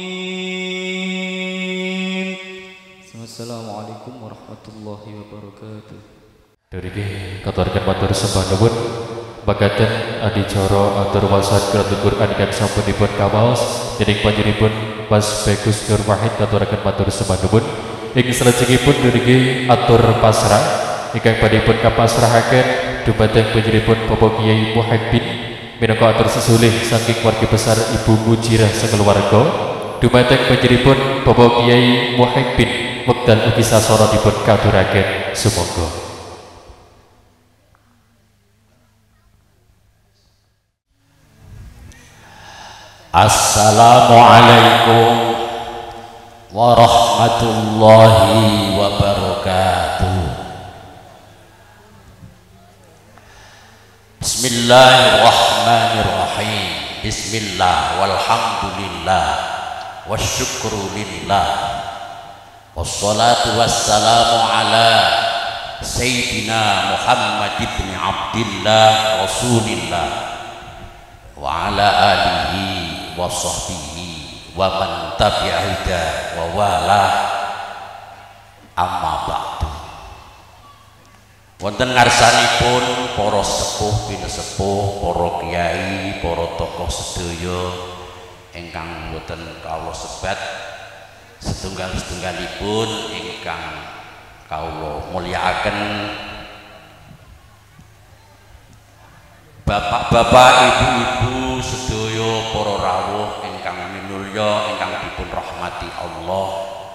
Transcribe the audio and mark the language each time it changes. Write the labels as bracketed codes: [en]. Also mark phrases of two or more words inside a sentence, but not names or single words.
[ar] السلام عليكم ورحمة الله وبركاته. [jv] Duriki katurkan matur sembah nuwun bagaten adicara atur wasat [ar] قراءة القرآن [jv] ingkang sampun dipun kawaos dening panjenenganipun Mas Bagus Nur Wahid katuraken matur sembah nuwun. Ing salajengipun duriki atur pasrah ingkang badhe dipun kapasrahaken dumateng panjenenganipun Bapak Kyai Muhibbin minangka atur sesulih saking keluarga besar Ibu Mujirah sakeluarga dumateng panjenenganipun Bapak Kyai Muhibbin wekdal ugi sasana dipun katuraken sumangga. [ar] السلام عليكم ورحمة الله وبركاته. بسم الله الرحمن الرحيم. بسم الله والحمد لله والشكر لله والصلاة والسلام على سيدنا محمد بن عبد الله رسول الله وعلى آله وصحبه ومن تبع الهدى ووالى أما بعد. [jv] Wonten ngarsanipun para sepuh pinesepuh, para kiai, para tokoh sedaya ingkang boten kawula sebat, setunggal-setunggalipun ingkang kawula mulyakaken, bapak-bapak, ibu-ibu sedaya para rawuh ingkang minulya ingkang dipun rahmati Allah.